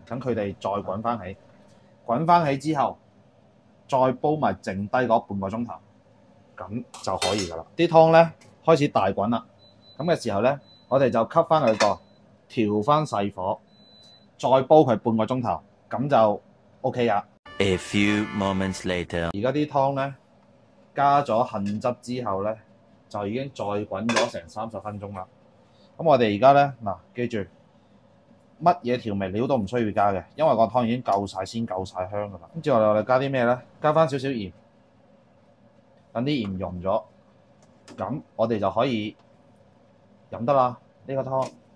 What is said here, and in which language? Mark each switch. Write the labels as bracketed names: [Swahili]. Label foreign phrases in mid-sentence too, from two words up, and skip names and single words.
[Cantonese] 等佢哋再滾翻起，滾翻起之後，再煲埋剩低嗰半個鐘頭，咁就可以噶啦。啲湯咧開始大滾啦，咁嘅時候咧，我哋就吸翻佢個，調翻細火，再煲佢半個鐘頭，咁就 OK 噶。 [English] A few moments later， [Cantonese] 而家啲湯咧加咗杏汁之後咧，就已經再滾咗成30分鐘啦。咁我哋而家咧記住乜嘢調味料都唔需要加嘅，因為個湯已經夠晒鮮夠晒香噶啦。跟住我哋加啲咩咧？加翻少少鹽，等啲鹽溶咗，咁我哋就可以飲得啦呢個湯。